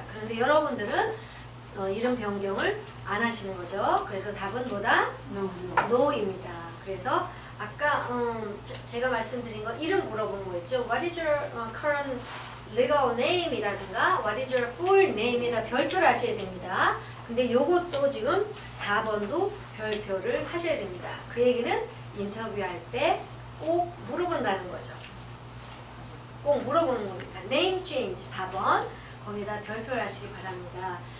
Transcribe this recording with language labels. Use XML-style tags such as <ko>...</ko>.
<ko>그런데 여러분들은 이름 변경을 안 하시는 거죠. 그래서 답은 뭐다? No입니다. 그래서 아까 제가 말씀드린 거 이름 물어보는 거였죠.</ko> <en>What is your current legal name?</en> <ko>이라든가</ko> <en>What is your full name?</en> <ko>이라 별표를 하셔야 됩니다. 근데 요것도 지금 4번도 별표를 하셔야 됩니다. 그 얘기는 인터뷰할 때 꼭 물어본다는 거죠. 꼭 물어보는 겁니다. Name change 4번 거기다 별표를 하시기 바랍니다.</ko>